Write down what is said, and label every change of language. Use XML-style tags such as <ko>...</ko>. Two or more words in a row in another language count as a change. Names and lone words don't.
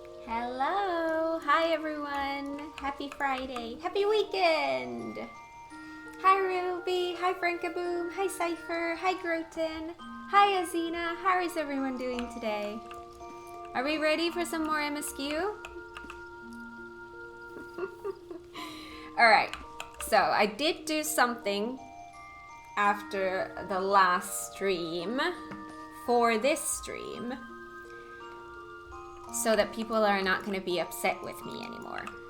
<en>Hello! Hi everyone! Happy Friday! Happy weekend! Hi Ruby! Hi Frankaboom! Hi Cypher! Hi Groten! Hi Azina! How is everyone doing today? Are we ready for some more MSQ? Alright, so I did do something after the last stream for this stream, so that people are not going to be upset with me anymore.</en>